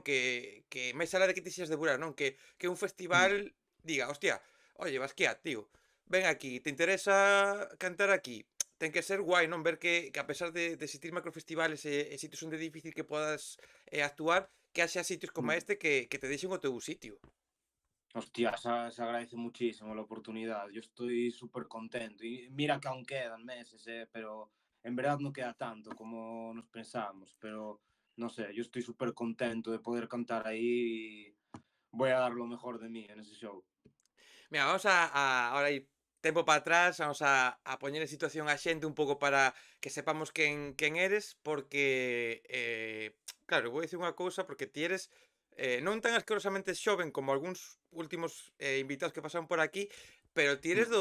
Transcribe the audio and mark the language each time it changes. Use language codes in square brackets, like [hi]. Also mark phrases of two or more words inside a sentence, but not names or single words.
[gl] Que máis alá de que ti sexas de Burela, non? Que un Mm. [es] festival diga: "Hostia, oye, Basquiat, tío, ven aquí, te interesa cantar aquí?". [gl] Ten que ser guai, non? Ver que a pesar de existir macrofestivales e sitios onde é difícil que podas, actuar, que haxa sitios como Mm. este que te deixen o teu sitio. [es] Hostia, se agradece muchísimo la oportunidad. Yo estoy súper contento. Y mira que aún quedan meses, pero en verdad no queda tanto como nos pensamos. Pero no sé, yo estoy súper contento de poder cantar ahí y voy a dar lo mejor de mí en ese show. [gl] Mira, vamos a ahora ir tempo para atrás, vamos a poñer en situación a xente un pouco para que sepamos quen eres, porque, claro, vou dicir unha cousa, porque ti eres, non tan asquerosamente xoven como algúns últimos, invitados que pasaron por aquí, pero ti eres